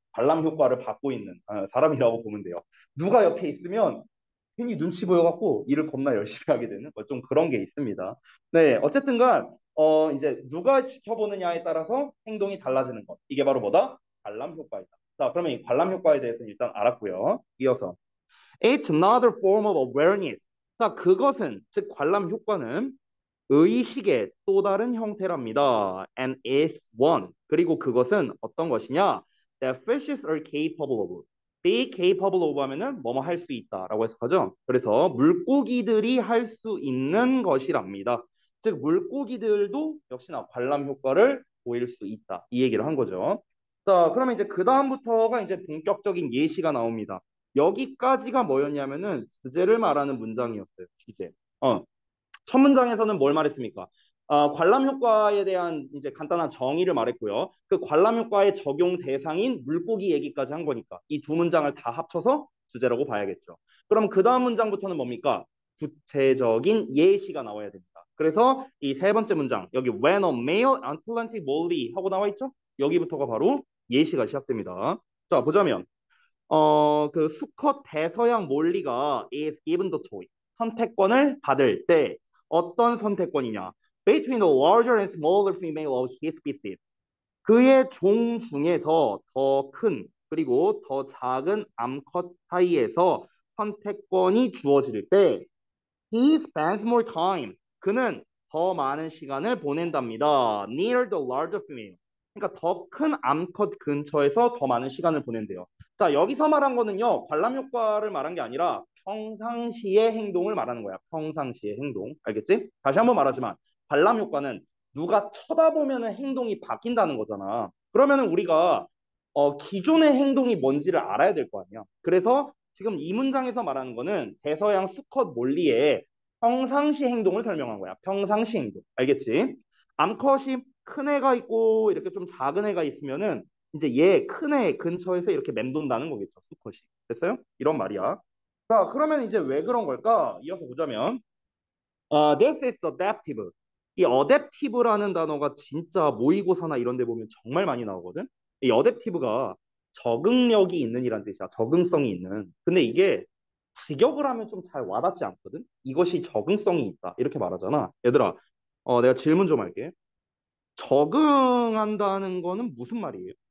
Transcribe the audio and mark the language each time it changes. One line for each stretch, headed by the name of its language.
Korean: 관람 효과를 받고 있는 사람이라고 보면 돼요. 누가 옆에 있으면 괜히 눈치 보여갖고 일을 겁나 열심히 하게 되는 뭐좀 그런 게 있습니다. 네, 어쨌든간 이제 누가 지켜보느냐에 따라서 행동이 달라지는 것. 이게 바로 뭐다? 관람 효과이다. 자, 그러면 이 관람 효과에 대해서는 일단 알았고요. 이어서
English: it's another form of awareness.
Korean: 자, 그것은 즉 관람 효과는 의식의 또 다른 형태랍니다.
English: And is one.
Korean: 그리고 그것은 어떤 것이냐?
English: That fishes are capable of. Be capable of
Korean: 하면은 뭐뭐 할 수 있다라고 해석하죠. 그래서 물고기들이 할 수 있는 것이랍니다. 즉 물고기들도 역시나 관람 효과를 보일 수 있다. 이 얘기를 한 거죠. 자, 그러면 이제 그 다음부터가 이제 본격적인 예시가 나옵니다. 여기까지가 뭐였냐면은 주제를 말하는 문장이었어요. 주제. 첫 문장에서는 뭘 말했습니까? 관람 효과에 대한 이제 간단한 정의를 말했고요. 그 관람 효과의 적용 대상인 물고기 얘기까지 한 거니까 이 두 문장을 다 합쳐서 주제라고 봐야겠죠. 그럼 그 다음 문장부터는 뭡니까? 구체적인 예시가 나와야 됩니다. 그래서 이 세 번째 문장 여기
English: when a male Atlantic molly
Korean: 하고 나와 있죠? 여기부터가 바로 예시가 시작됩니다. 자, 보자면 그 수컷 대서양 몰리가
English: is given the choice.
Korean: 선택권을 받을 때 어떤 선택권이냐?
English: Between the larger and smaller female of his species.
Korean: 그의 종 중에서 더 큰 그리고 더 작은 암컷 사이에서 선택권이 주어질 때
English: he spends more time.
Korean: 그는 더 많은 시간을 보낸답니다.
English: Near the larger female.
Korean: 그러니까 더 큰 암컷 근처에서 더 많은 시간을 보낸대요. 자, 여기서 말한 거는요, 관람 효과를 말한 게 아니라 평상시의 행동을 말하는 거야. 평상시의 행동. 알겠지? 다시 한번 말하지만 관람 효과는 누가 쳐다보면은 행동이 바뀐다는 거잖아. 그러면은 우리가 기존의 행동이 뭔지를 알아야 될 거 아니야. 그래서 지금 이 문장에서 말하는 거는 대서양 수컷 몰리의 평상시 행동을 설명한 거야. 평상시 행동. 알겠지? 암컷이 큰 애가 있고 이렇게 좀 작은 애가 있으면은 이제 얘 큰 애 근처에서 이렇게 맴돈다는 거겠죠. 수컷이. 됐어요? 이런 말이야. 자, 그러면 이제 왜 그런 걸까? 이어서 보자면
English: this is adaptive.
Korean: 이 adaptive라는 단어가 진짜 모의고사나 이런 데 보면 정말 많이 나오거든. 이 adaptive가 적응력이 있는 이란 뜻이야. 적응성이 있는. 근데 이게 직역을 하면 좀 잘 와닿지 않거든. 이것이 적응성이 있다. 이렇게 말하잖아. 얘들아, 내가 질문 좀 할게. 적응한다는 거는 무슨 말이에요?